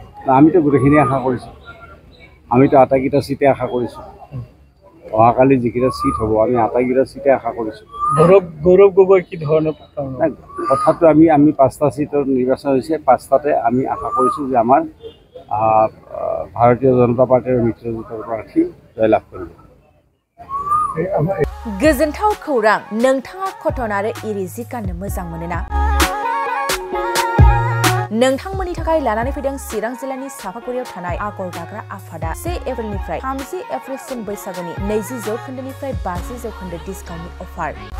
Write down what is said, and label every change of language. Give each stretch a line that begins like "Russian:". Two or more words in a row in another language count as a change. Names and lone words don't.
Assamese: আমিতো গোটেইখিনি আশা কৰিছোঁ আমিতো আটাইকেইটা চিটে আশা কৰিছোঁ অহাকালি যিকেইটা চিট হ'ব আমি আটাইকেইটা চিটে আশা কৰিছোঁ। গৌৰৱ গগৈ কি ধৰণৰ কথাটো আমি 5টা চিটৰ নিৰ্বাচন হৈছে 5টাতে আমি আশা কৰিছোঁ যে আমাৰ ভাৰতীয় জনতা পাৰ্টিৰ মিত্ৰজোঁটৰ প্ৰাৰ্থী জয়লাভ কৰিব।
Bodo: गोजोनथाव खौरां नोंथाङा कटन आरो इरि जि गाननो मोजां मोनोना नोंथांमोननि थाखाय लानानै फैदों चिरां जिल्लानि सापागुरियाव थानाय आगर दाग्रा आफादा 1 एप्रिलनिफ्राय 30 एप्रिलसिम बैसागुनि 20% 50% डिसकाउन्टनि अफार